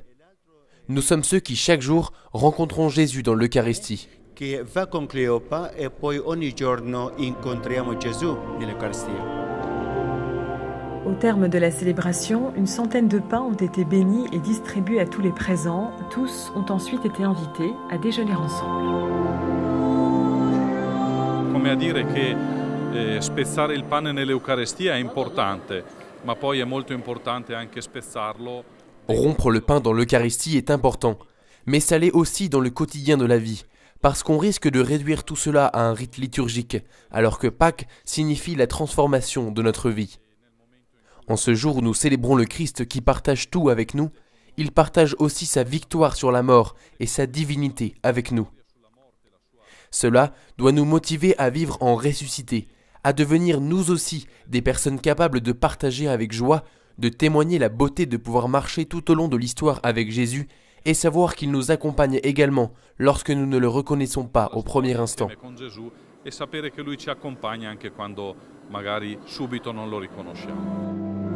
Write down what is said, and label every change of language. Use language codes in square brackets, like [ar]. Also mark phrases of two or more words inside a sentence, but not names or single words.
[fr] Nous sommes ceux qui chaque jour rencontrons Jésus dans l'Eucharistie. Au terme de la célébration, une centaine de pains ont été bénis et distribués à tous les présents. Tous ont ensuite été invités à déjeuner ensemble. [it] Come a dire che spezzare il pane nell'Eucaristia è importante, ma poi è molto importante anche spezzarlo. [fr] Rompre le pain dans l'Eucharistie est important, mais ça l'est aussi dans le quotidien de la vie, parce qu'on risque de réduire tout cela à un rite liturgique, alors que Pâques signifie la transformation de notre vie. En ce jour où nous célébrons le Christ qui partage tout avec nous, il partage aussi sa victoire sur la mort et sa divinité avec nous. Cela doit nous motiver à vivre en ressuscité, à devenir nous aussi des personnes capables de partager avec joie, de témoigner la beauté de pouvoir marcher tout au long de l'histoire avec Jésus et savoir qu'il nous accompagne également lorsque nous ne le reconnaissons pas au premier instant. [it] E sapere che lui ci accompagna anche quando magari subito non lo riconosciamo.